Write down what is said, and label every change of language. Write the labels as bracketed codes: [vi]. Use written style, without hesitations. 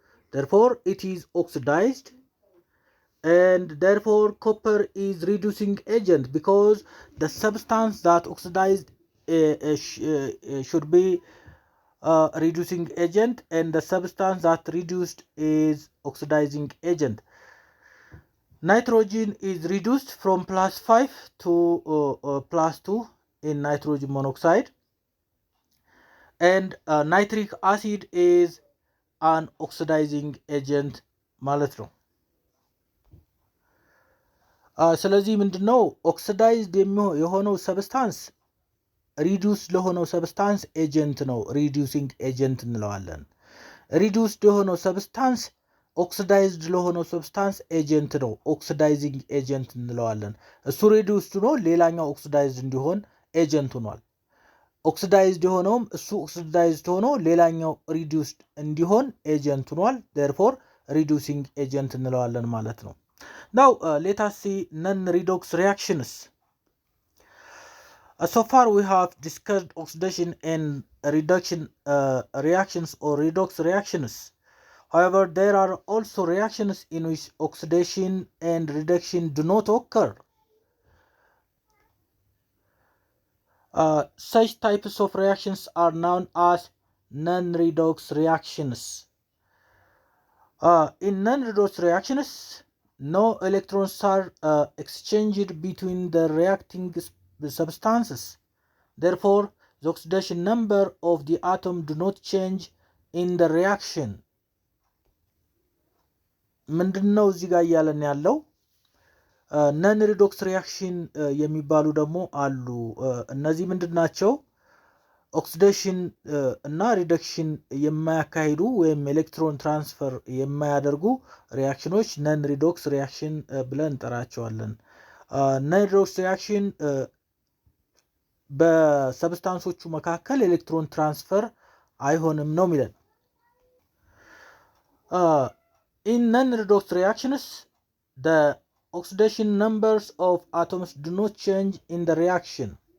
[en] Therefore, it is oxidized, and therefore copper is reducing agent because the substance that oxidized should be reducing agent, and the substance that reduced is oxidizing agent. Nitrogen is reduced from +5 to +2 in nitrogen monoxide, and nitric acid is an oxidizing agent [am] ማለት ነው። ስለዚህ ምንድነው ኦክሲዳይዝድ የሆነው ሰብስታንስ ሪዱስ ለሆነው ሰብስታንስ ኤጀንት ነው፣ ሪዱሲንግ ኤጀንት እንለዋለን። ሪዱስድ የሆነው ሰብስታንስ ኦክሲዳይዝድ ለሆነው ሰብስታንስ ኤጀንት ነው፣ ኦክሲዳይዚንግ ኤጀንት እንለዋለን። እሱ ሪዱስድ ነው፣ ሌላኛው ኦክሲዳይዝድ እንዲሆን ኤጀንት ሆኗል። ኦክሲዳይዝድ የሆነውም እሱ ኦክሲዳይዝድ ሆኖ ሌላኛው ሪዱስድ እንዲሆን ኤጀንት ሆኗል። [en] therefore reducing agent [am] እንለዋለን ማለት ነው። [en] now let us see non-redox reactions. So far we have discussed oxidation and reduction reactions or redox reactions. However, there are also reactions in which oxidation and reduction do not occur. Such types of reactions are known as non-redox reactions. In non-redox reactions, no electrons are exchanged between the reacting substances. Therefore, the oxidation number of the atom do not change in the reaction. [am] ምንድነው እዚህ ጋር እያለን ያለው? ነን ሪዶክስ ሪያክሽን የሚባሉ ደግሞ አሉ። እነዚህ ምንድናቸው? ኦክሲዴሽን እና ሪደክሽን የማያካሂዱ ወይም ኤሌክትሮን ትራንስፈር የማያደርጉ ሪያክሽኖች ነን ሪዶክስ ሪያክሽን ብለን እንጠራቸዋለን። ነን ሪዶክስ ሪያክሽን በሰብስታንሶቹ መካከል ኤሌክትሮን ትራንስፈር አይሆንም ነው የሚለን። [en] In non-redox reactions, the oxidation numbers of atoms do not change in the reaction.